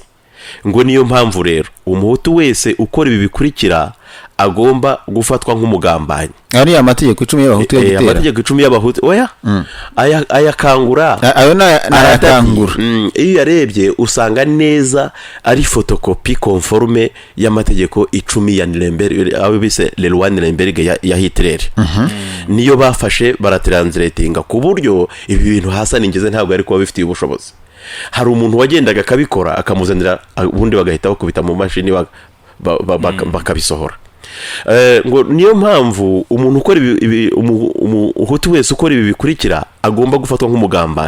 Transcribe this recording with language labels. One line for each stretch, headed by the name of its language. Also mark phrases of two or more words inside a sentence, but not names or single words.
Kinyarwanda: Ngo niyo mpamvu rero umuhutu wese ukora ibi bikurikira agomba gufatwa nk'umugambanyi. Ari amategeko 10 y'abahutu yagitera. Amategeko 10 y'abahutu oya. Aya kangura. Ayo n'ayakangura. Iyo yarebye usanga neza ari
French: photocopy conforme
Kinyarwanda: y'amategeko 10 ya Nuremberg, abo bise
French: le loi
Kinyarwanda: Nuremberg ya Hitler. Niyo bafashe baratranslatinga ku buryo ibi bintu Hassan Ngeze ntabwo ari kuba bifitiye ubushobozi. Hari umuntu wagendaga akabikora akamuzanira ubundi bagahita bakubita mu mashini bakabisohora. Ngo niyo mpamvu umuntu ukora umuhutu wese ukora ibi bikurikira agomba gufatwa nk'umugambanyi.